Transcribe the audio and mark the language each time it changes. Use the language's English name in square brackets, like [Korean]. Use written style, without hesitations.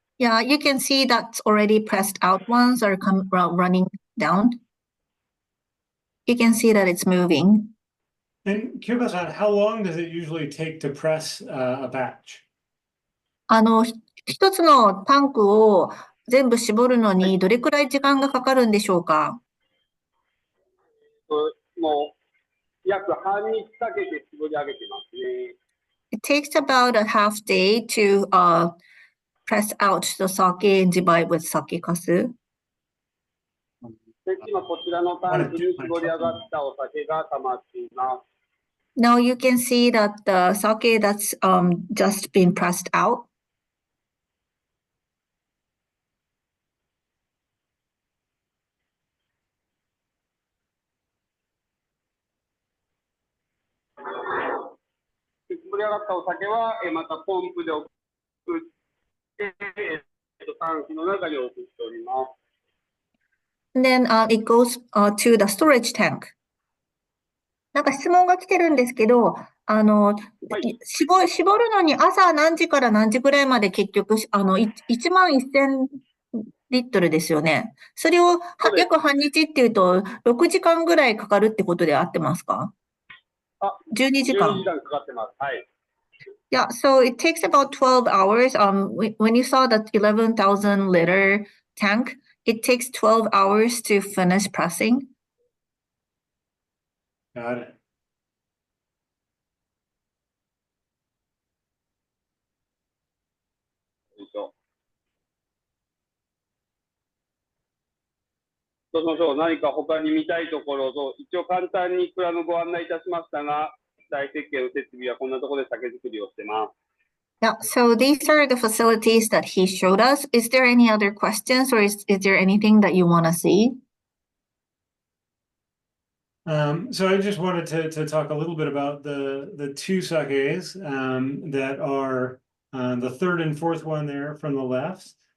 [English] Yeah, you can see that's already pressed out ones are running down. You can see that it's moving. And Kyoka-san, how long does it usually take to press a batch? [Japanese] 一つのタンクを全部絞るのにどれくらい時間がかかるんでしょうか？もう約半日かけて絞り上げてますね。 [English] It takes about a half day to press out the sake and divide with sake kasu. [Japanese] で、今こちらのタンクに絞り上がったお酒が溜まっています。 [English] Now you can see that the sake that's just been pressed out. [Japanese] で、絞り上がったお酒は、またポンプで送って、タンクの中に送っております。 [English] And then it goes to the storage tank. [Japanese] なんか質問が来てるんですけど、絞るのに朝何時から何時ぐらいまで結局、1万1000リットルですよね。それを約半日っていうと、6時間ぐらいかかるってことで合ってますか？12時間。 12時間かかってます。はい。 [English] Yeah, so it takes about 12 hours. When you saw that 11,000 liter tank, it takes 12 hours to finish pressing. Got it. [Japanese] どうしましょう。何か他に見たいところと、一応簡単に蔵のご案内いたしましたが、大設計の設備はこんなところで酒造りをしてます。 [English] Yeah, so these are the facilities that he showed us. Is there any other questions, or is there anything that you want to see? So I just wanted to talk a little bit about the two sakes that are the third and fourth one there from the left.